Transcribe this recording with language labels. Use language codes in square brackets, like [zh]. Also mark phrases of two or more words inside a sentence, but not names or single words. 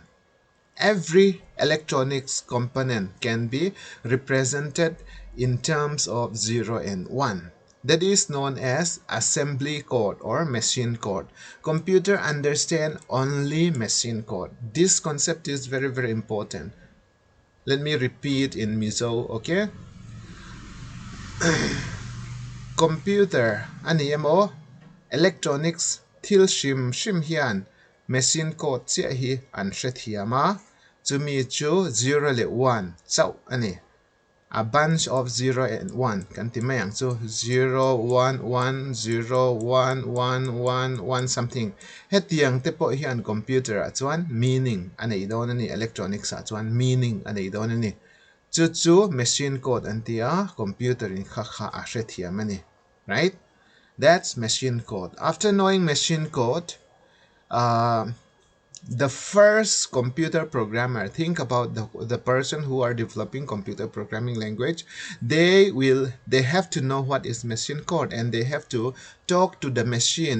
[en] Every electronics component can be represented in terms of 0 and 1. That is known as assembly code or machine code. Computer understand only machine code. This concept is very, very important. Let me repeat in Mizo, okay? [lus] Computer, ani mo, electronics, til shim hian, [en] machine code [lus] chia hi an shet hiama, to me chu 0 le 1, so ani, [en] a bunch of 0 and 1, [lus] kan timayang, so 0, 1, 1, 0, 1, 1, 1, 1 something. Het yang tepo hian [en] computer at one meaning, [lus] ani idon ni [en] electronics at one meaning, [lus] ani idon ni. Chu [en] machine code [lus] antia computer in kha a shet hiamani. [en] Right? That's machine code. After knowing machine code, the first computer programmer, think about the person who are developing computer programming language, they have to know what is machine code, and they have to talk to the machine.